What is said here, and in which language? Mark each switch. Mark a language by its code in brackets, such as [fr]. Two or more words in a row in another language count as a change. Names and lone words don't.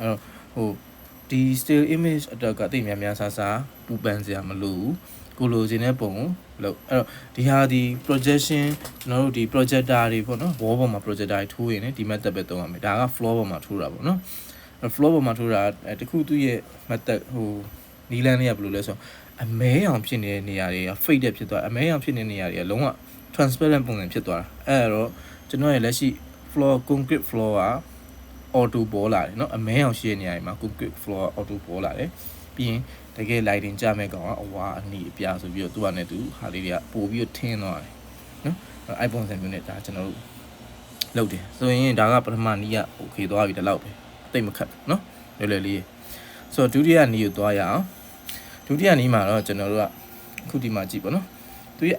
[my] တော့ဟိုဒီ [en] still image [my] အတွက်ကတိတ်များဆာပူပန်စရာမလိုဘူးကိုလိုချင်တဲ့ပုံကိုလို့အဲ့တော့ဒီဟာဒီ projection ကျွန်တော်တို့ဒီ projector တွေပေါ့နော် wall ပေါ်မှာ projector တွေထိုးရင်လည်းဒီ method ပဲသုံးရမယ်ဒါက floor ပေါ်မှာထိုးတာပေါ့နော်အဲ့ floor ပေါ်မှာထိုးတာတခုသူ့ရဲ့ method ဟိုနီလန်းလေးကဘယ်လိုလဲဆိုတော့အ မဲအောင်ဖြစ်နေတဲ့နေရာတွေက fade ဖြစ်သွားအမဲအောင်ဖြစ်နေတဲ့နေရာတွေကလုံးဝ transparent ပုံစံဖြစ်သွားတာအဲ့တော့ကျွန်တော်ရဲ့လက်ရှိ [en] floor concrete floor [my] က auto ပေါ်လာတယ်เนาะအမဲအောင်ရှိတဲ့နေရာတွေမှာ [en] concrete floor auto [my] ပေါ်လာတယ်ပြီးရင်တကယ် lighting ကြမဲ့ကောင် ကအဝါအနီအပြဆိုပြီးတော့သူကလည်းသူဟာလေးတွေကပို့ပြီးတော့ထင်းသွားတယ်เนาะအဲ့ပုံစံမျိုးနဲ့ဒါကျွန်တော်တို့လုပ်တယ်ဆိုရင်ဒါကပထမနီးက okay သွားပြီဒီလောက်ပဲ တိတ်မခတ်เนาะလွယ်လွယ်လေးဆိုတော့ဒုတိယနီးကိုသွားရအောင်ဒုတိယနီးမှာတော့ကျွန်တော်တို့ကအခုဒီမှာကြည့်ပါနော်သူရဲ့